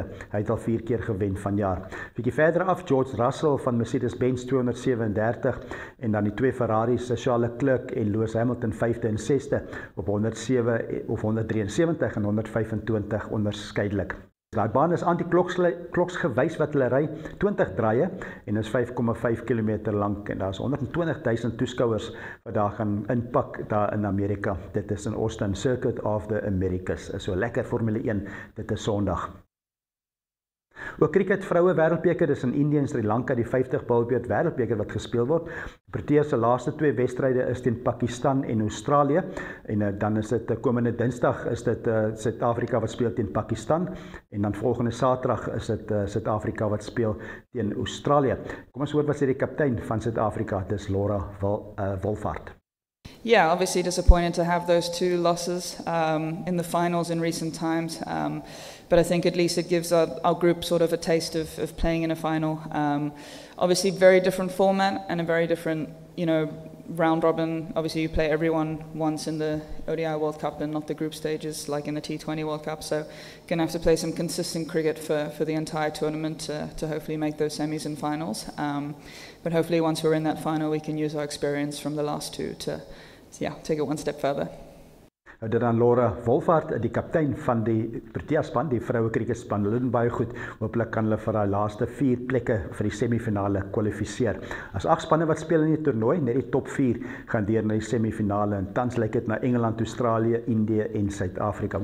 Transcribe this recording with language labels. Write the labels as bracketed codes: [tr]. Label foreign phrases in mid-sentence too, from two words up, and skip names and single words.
[af] Hy het al 4 keer gewen vanjaar. Bietjie verder af, George Russell van Mercedes-Benz 237 en dan die 2 Ferraris, Charles Leclerc en Lewis Hamilton 5de en 6de op 107 of 173 en 125 onderskeidelik. Daai baan is anti-kloks gewys wat hulle ry, 20 draaie en is 5,5 km lank en daar is 120,000 toeskouers wat daar gaan inpak daar in Amerika. Dit is in Austin, Circuit of the Americas. So lekker Formule 1, dit is Sondag. Ook cricket vroue wêreldbeker, dis in Indië en Sri Lanka, die 50 bilbeerd wêreldbeker wat gespeel word. Proteas se laaste 2 wedstryde is teen Pakistan en Australië en dan is dit komende Dinsdag is dit Suid-Afrika wat speel teen Pakistan en dan volgende Saterdag is dit Suid-Afrika wat speel teen Australië. Kom ons hoor wat sê die kaptein van Suid-Afrika, dis Laura Wolvaardt. [en] Yeah, obviously disappointed to have those 2 losses in the finals in recent times, but I think at least it gives our group sort of a taste of playing in a final. Obviously very different format and a very different, round robin. Obviously you play everyone once in the ODI World Cup and not the group stages like in the T20 World Cup, so going to have to play some consistent cricket for the entire tournament to hopefully make those semis and finals. But hopefully once we're in that final we can use our experience from the last 2 to take it one step further. [af] Dit dan Laura Wolvaardt, die kaptein van die Protea span, die vroue cricketspan, hulle doen baie goed. Hooplik kan hulle vir daai laaste 4 plekke vir die semifinale kwalifiseer. As 8 spanne wat speel in die toernooi, net die top 4 gaan deur na die semifinale en tans lyk dit na Engeland, Australië, Indië en Suid-Afrika.